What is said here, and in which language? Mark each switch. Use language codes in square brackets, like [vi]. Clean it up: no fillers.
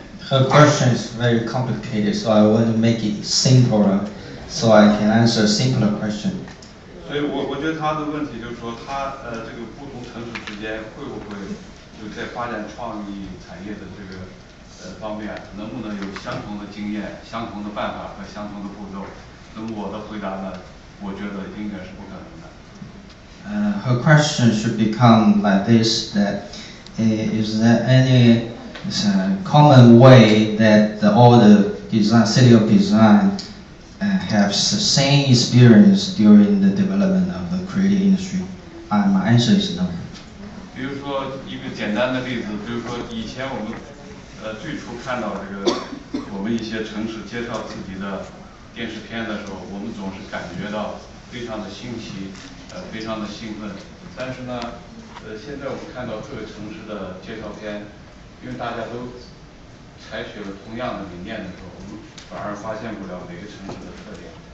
[en] Her question is very complicated, so I want to make it simpler, so I can answer a simpler question. [zh] 所以我觉得他的问题就是说，他这个不同城市之间会不会就在发展创意产业的这个方面，能不能有相同的经验、相同的办法和相同的步骤？那么我的回答呢，我觉得应该是不可能的。 [en] Her question should become like this: that is there any common way that all the design, city of design have the same experience during the development of the creative industry? My answer is no. [zh] 比如说一个简单的例子，比如说以前我们最初看到这个我们一些城市介绍自己的电视片的时候，我们总是感觉到非常的新奇，非常的兴奋。但是呢，现在我们看到各个城市的介绍片，因为大家都采取了同样的理念的时候，我们反而发现不了每个城市的特点。